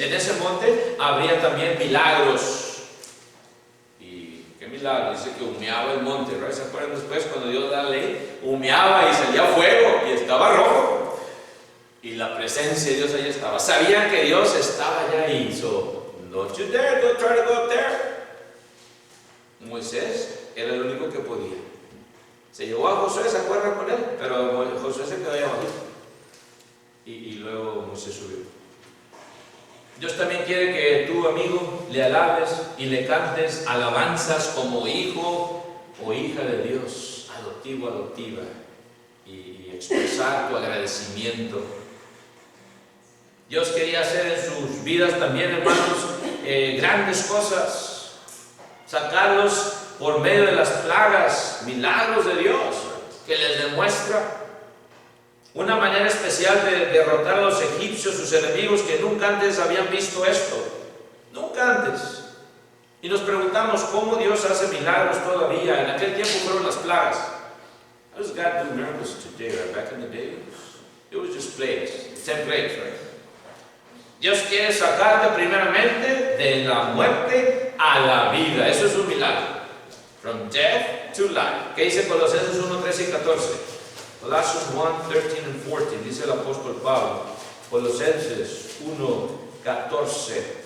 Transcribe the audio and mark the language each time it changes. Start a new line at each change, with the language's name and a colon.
Spanish: En ese monte habría también milagros. ¿Y qué milagro? Dice que humeaba el monte, ¿no? ¿Se acuerdan después cuando Dios da la ley? Humeaba y salía fuego y estaba rojo. Y la presencia de Dios allí estaba. Sabían que Dios estaba allá ahí.
English: So, don't you dare go try to go up there.
Spanish: Moisés era el único que podía. Se llevó a Josué, ¿se acuerdan con él? Pero Josué se quedó allá abajo. Y luego Moisés subió. Dios también quiere que tú, amigo, le alabes y le cantes alabanzas como hijo o hija de Dios, adoptivo, adoptiva, y expresar tu agradecimiento. Dios quería hacer en sus vidas también, hermanos, grandes cosas, sacarlos por medio de las plagas, milagros de Dios, que les demuestra una manera especial de derrotar a los egipcios, sus enemigos, que nunca antes habían visto esto. Nunca antes. Y nos preguntamos cómo Dios hace milagros todavía. En aquel tiempo fueron las plagas.
English: How does God do miracles today? Right? Back in the day, it was just plagues. 10 plagues, right?
Spanish: Dios quiere sacarte primeramente de la muerte a la vida. Eso es un milagro.
English: From death to life.
Spanish: ¿Qué dice Colosenses 1, 13 y 14?
English: Colossians 1, 13 and 14.
Spanish: Dice el apóstol Pablo. Colosenses 1, 14.